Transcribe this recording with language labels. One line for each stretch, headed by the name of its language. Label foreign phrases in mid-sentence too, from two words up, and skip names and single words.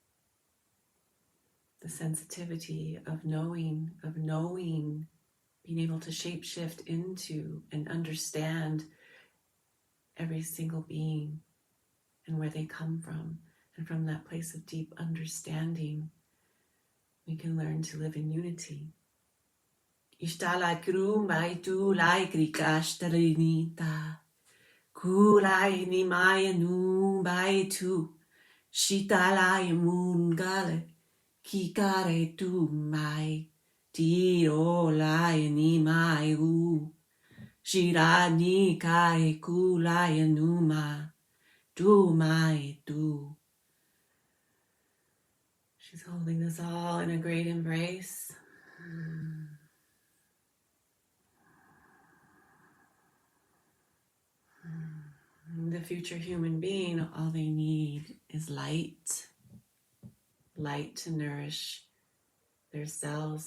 English: The sensitivity of knowing, being able to shapeshift into and understand every single being and where they come from. And from that place of deep understanding, we can learn to live in unity. Ishtala krumai tu lai krikashtarinita. Kulai ni maya nu bai tu. Shitalai mungale. Kikare tu mai. Tiro lai ni mai u. Shirani kai kulai numa. Tu mai tu. She's holding us all in a great embrace. The future human being, all they need is light to nourish their cells.